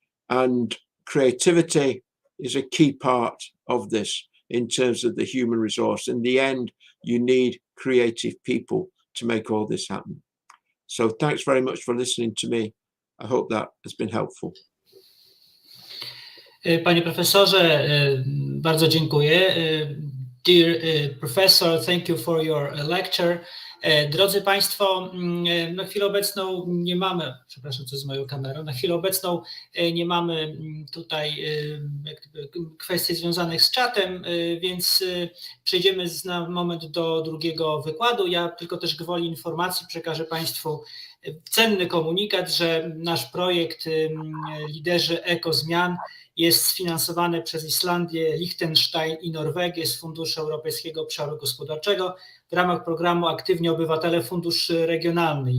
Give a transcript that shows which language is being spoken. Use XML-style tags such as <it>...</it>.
<en>And creativity is a key part of this in terms of the human resource. In the end, you need creative people to make all this happen. So thanks very much for listening to me. I hope that has been helpful.</en> <pl>Panie profesorze, bardzo dziękuję.</pl> <en>Dear professor, thank you for your lecture.</en> <pl>Drodzy Państwo, na chwilę obecną nie mamy, przepraszam, co z moją kamerą, na chwilę obecną nie mamy tutaj kwestii związanych z czatem, więc przejdziemy na moment do drugiego wykładu. Ja tylko też gwoli informacji przekażę Państwu cenny komunikat, że nasz projekt Liderzy Ekozmian jest sfinansowany przez Islandię, Liechtenstein i Norwegię z Funduszu Europejskiego Obszaru Gospodarczego w ramach programu Aktywni Obywatele Fundusz Regionalny.</pl>